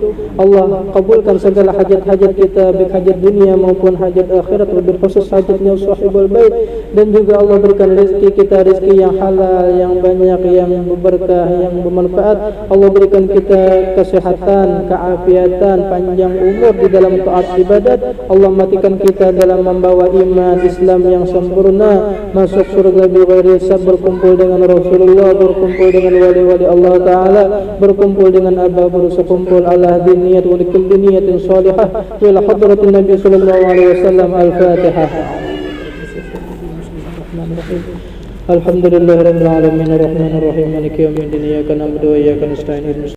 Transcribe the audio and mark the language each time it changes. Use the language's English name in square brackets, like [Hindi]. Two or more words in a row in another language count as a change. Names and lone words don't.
[Indonesian] Allah kabulkan segala hajat-hajat kita, baik hajat dunia maupun hajat akhirat, lebih khusus hajatnya [Arabic] صاحب البيت, [Indonesian] dan juga Allah berikan rezeki kita rezeki yang halal, yang banyak, yang berberkah, yang bermanfaat. Allah berikan kita kesehatan, keafiatan, panjang umur di dalam taat ibadat. Allah matikan kita dalam membawa iman Islam yang sempurna, masuk surga [Arabic] بغير حساب, [Indonesian] berkumpul dengan Rasulullah, berkumpul dengan wali-wali [Arabic] الله تعالى, [Indonesian] berkumpul dengan Abah Guru Sakumpul [Arabic] على نية ولكل نية صالحة إلى حضرة النبي صلى الله عليه وسلم. Al-Fatihah. بسم الله الرحمن الرحيم الحمد لله رب العالمين الرحمن الرحيم مالك يوم الدين إياك نعبد وإياك نستعين.